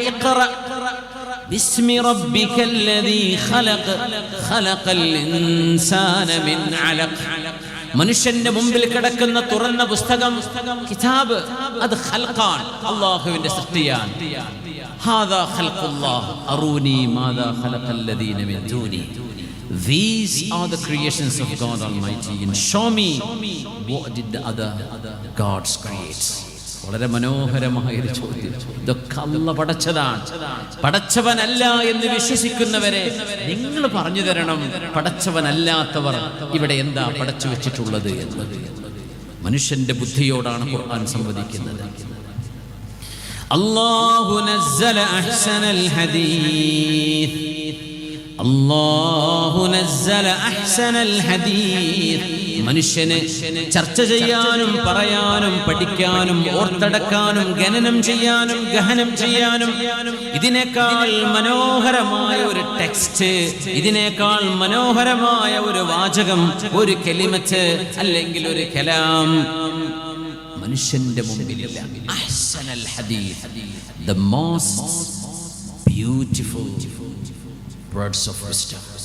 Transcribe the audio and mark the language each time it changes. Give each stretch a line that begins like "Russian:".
Arabic: ഇഖ്റ ബിസ്മി റബ്ബിക്കല്ലദീ ഖലഖ ഖലഖൽ ഇൻസാന മിൻ അലഖ്.
Malayalam: മനുഷ്യന്റെ മുമ്പിൽ കിടക്കുന്ന തുറന്ന പുസ്തകം, കിതാബ്, അത് ഖൽഖാൻ, അല്ലാഹുവിന്റെ സൃഷ്ടിയാണ്.
Arabic: ഹാദാ ഖൽഖുല്ലാഹ് അറൂനി മാദാ ഖലഖല്ലദീന മിൻ ദൂനി.
English: These are the creations of God Almighty, and show me what did the other gods create.
Malayalam: വളരെ മനോഹരമായൊരു ചോദ്യം. ഇതൊക്കെ അല്ലാഹു പടച്ചതാണ്. പടച്ചവനല്ല എന്ന് വിശ്വസിക്കുന്നവരെ നിങ്ങൾ പറഞ്ഞു തരണം, പടച്ചവനല്ലാത്തവർ ഇവിടെ എന്താ പടച്ചു വെച്ചിട്ടുള്ളത് എന്നത്. മനുഷ്യന്റെ ബുദ്ധിയോടാണ് ഖുർആൻ സംവദിക്കുന്നത്.
Arabic: അല്ലാഹു നസ്സല അഹ്സനൽ ഹദീസ്, അല്ലാഹു നസ്സല അഹ്സനൽ ഹദീസ്.
Malayalam: മനുഷ്യന് ചർച്ച ചെയ്യാനും പറയാനും പഠിക്കാനും ഓർത്തടക്കാനും ഗണനം ചെയ്യാനും ഗഹനം ചെയ്യാനും ഇതിനേക്കാൾ മനോഹരമായ ഒരു ടെക്സ്റ്റ്, ഇതിനേക്കാൾ മനോഹരമായ ഒരു വാചകം, ഒരു കലിമത്ത് അല്ലെങ്കിൽ ഒരു കലാം മനുഷ്യന്റെ മുമ്പിലില്ല.
Arabic: അഹ്സനൽ ഹദീസ്,
English: the most beautiful words of wisdom.